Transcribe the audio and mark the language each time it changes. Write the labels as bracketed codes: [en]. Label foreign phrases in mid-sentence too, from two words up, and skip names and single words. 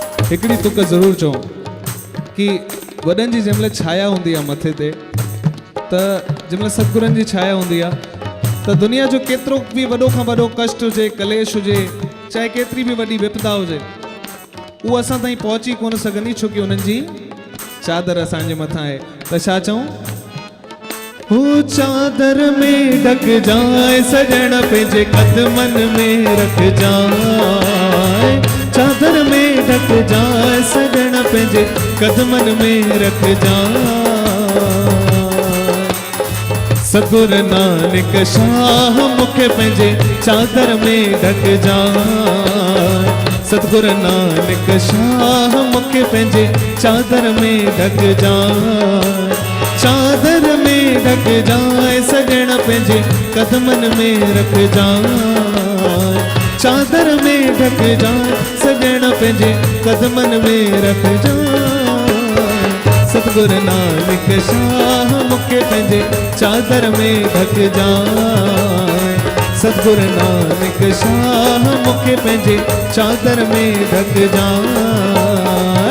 [sd] हिकिड़ी तुक ज़रूरु चऊं कि वॾनि जी जंहिं महिल छाया हूंदी आहे मथे ते, त जंहिं महिल सतगुरनि जी छाया हूंदी आहे त दुनिया जो केतिरो बि वॾो खां वॾो कष्ट हुजे, कलेश हुजे, चाहे केतिरी बि वॾी विपदा हुजे, उहो असां ताईं पहुची कोन सघंदी, छो की उन्हनि जी चादर असांजे मथां आहे। त छा चऊं? हो चादर में ढक जाए सजण पंहिंजे कदमनि में रख जाए, चादर में ढक जाए सजण पंहिंजे कदमनि में रख जाए। सतगुरु नानक शाह मूंखे पंहिंजे चादर में ढक जाए, सतगुरु नानक शाह मूंखे पंहिंजे चादर में ढक जाए, चादर में ढक जाए सजण पंहिंजे कदमनि में रख जाए, चादर में ढक जाए सजण पंहिंजे कदमनि में रख जाए। सतगुरु नानक शाह मूंखे पंहिंजे चादर में ढक जाए, सतगुरु नानक शाह मूंखे पंहिंजे चादर में ढक जाए।